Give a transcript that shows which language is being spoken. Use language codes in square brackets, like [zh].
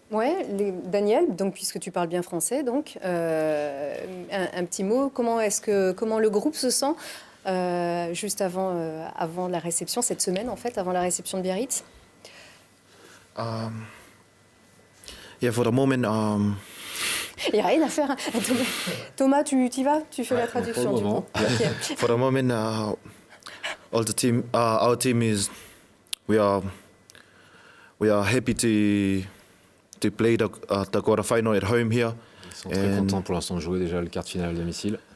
[fr] Ouais, Daniel, donc, puisque tu parles bien français, donc, un petit mot, comment le groupe se sent juste avant la réception, cette semaine en fait, avant la réception de Biarritz? [en] Yeah, for the moment... [fr] Il n'y a rien à faire. Thomas, tu y vas? Tu fais la traduction du coup. [en] Okay. For the moment, our team is... We are happy to play the quarterfinal at home here. [fr] Ils sont très contents pour l'instant de jouer déjà le quart de finale à domicile.